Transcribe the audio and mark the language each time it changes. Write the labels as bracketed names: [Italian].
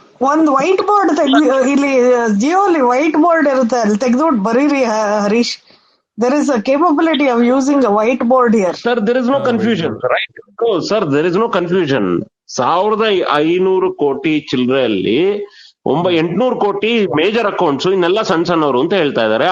[Kannada] ಒಂದು white board ಇಲ್ಲಿ ಜಿಯೋಲಿ white board ಇರುತ್ತೆ, ಅಲ್ಲಿ ತೆಗೆದ್ಬಿಟ್ಟು ಬರೀರಿ Harish. [English] There is a capability of using a whiteboard here. Sir, there is no confusion, right? Oh, sir, there is no confusion. [Kannada] 1,500 ಕೋಟಿ ಚಿಲ್ಲರೆಯಲ್ಲಿ 800 ಕೋಟಿ major accounts, ಇನ್ನೆಲ್ಲ ಸಣ್ಣ ಸಣ್ಣವರು ಅಂತ ಹೇಳ್ತಾ ಇದ್ದಾರೆ.